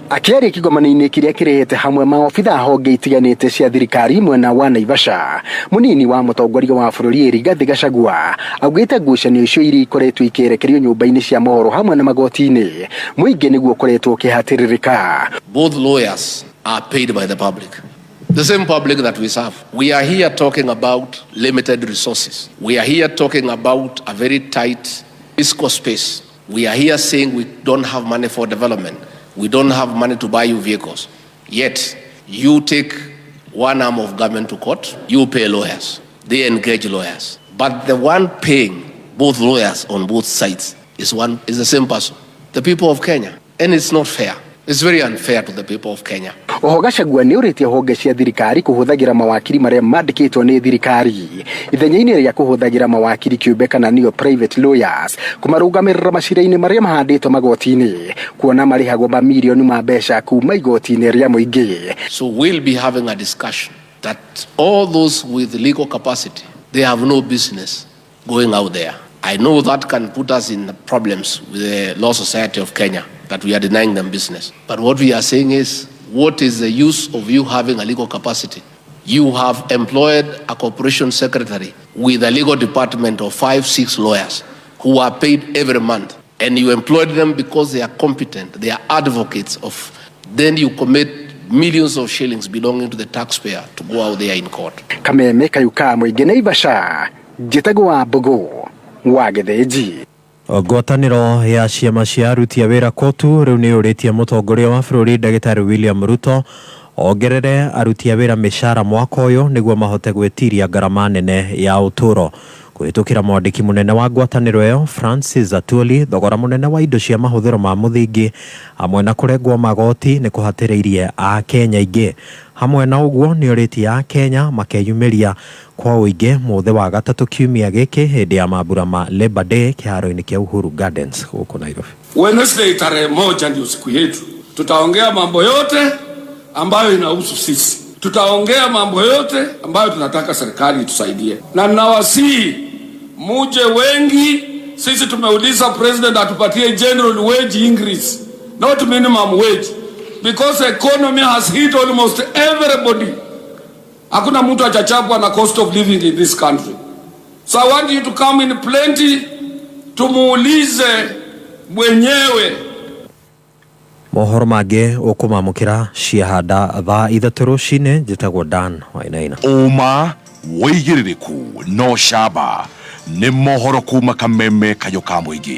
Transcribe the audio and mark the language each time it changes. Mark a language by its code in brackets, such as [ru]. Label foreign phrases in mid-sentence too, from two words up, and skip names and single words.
[ki] Akĩaria kĩgomano-inĩ kĩrĩa kĩrehete hamwe maobitha honge itiganĩte cia thirikari mwena wa Naivasha, munini wa mũtongoria wa bũrũri Rigathi Gachagua augĩte ngucanio icio iria ikoretwo ikĩrekerio nyũmba-inĩ cia mohoro hamwe na magoti-inĩ mũingĩ nĩguo ũkoretwo ũkĩhatĩrĩrĩka. [en] Both lawyers are paid by the public. The same public that we serve. We are here talking about limited resources. We are here talking about a very tight fiscal space. We are here saying we don't have money for development. We don't have money to buy you vehicles. Yet, you take one arm of government to court, you pay lawyers. They engage lawyers. But the one paying both lawyers on both sides is the same person, the people of Kenya. And it's not fair. It's very unfair to the people of Kenya. [ki] Oho Gachagua nĩ ũrĩtie honge cia thirikari kũhũthagĩra mawakiri marĩa mandĩkĩtwo nĩ thirikari ithenya-inĩ rĩa kũhũthagĩra mawakiri kĩũmbe kana nĩo [en] private lawyers [ki] kũmarũgamĩrĩra macira-inĩ marĩa mahandĩtwo magoti-inĩ kuona marĩhagwo mamirioni ma mbeca kuma igoti-inĩ rĩa mũingĩ. [en] So we'll be having a discussion that all those with legal capacity, they have no business going out there. I know that can put us in problems with the Law Society of Kenya, that we are denying them business. But what we are saying is, what is the use of you having a legal capacity? You have employed a corporation secretary with a legal department of 5-6 lawyers who are paid every month. And you employed them because they are competent, they are advocates of. Then you commit millions of shillings belonging to the taxpayer to go out there in court. [ki] Kameme kayuka mũingĩ Naivasha, njĩtagwo Wambũgũ wa Githenji. Ngwatanĩro ya ciama cia aruti a wĩra kotu rĩu nĩ ũrĩtie mũtongoria wa bũrũri Ndagĩtarĩ William Ruto ongerere aruti a wĩra mĩcara mwaka ũyũ nĩguo mahote gwĩtiria ngarama nene ya ũtũũro. Kũhĩtũkĩra mwandĩki mũnene wa ngwatanĩro ĩyo Francis Atwoli, thogora mũnene wa indo cia mahũthĩro ma mũthingi hamwe na kũrengwo magoti nĩ kũhatĩrĩirie a Kenya aingĩ. Hamwe na ũguo nĩ ũrĩtie a Kenya makeyumĩria kwa ũingĩ mũthĩ wa gatatũ kiumia gĩkĩ hĩndĩ ya mambura ma Labor Day kĩharo-inĩ kĩa Uhuru Gardens huko Nairobi. [sw] Wednesday tarehe 1 ndio siku yetu. Tutaongea mambo yote ambayo inahusu sisi. Tutaongea mambo yote ambayo tunataka serikali itusaidie. Na ninawasihi muje wengi sisi tumeuliza president atupatie [en] general wage increase, not minimum wage, because the economy has hit almost everybody. [sw] Hakuna mtu achachapwa na [en] cost of living in this country. So I want you to come in plenty, [sw] tumuulize mwenyewe. [ki] Mohoro mangĩ ũkũmamũkĩra ciahanda thaa ithatũ rũcinĩ. Njĩtagwo Dan Wainaina. Uma wĩigĩrĩrĩku no camba nĩ mohoro kuma Kameme kayo ka mũingĩ.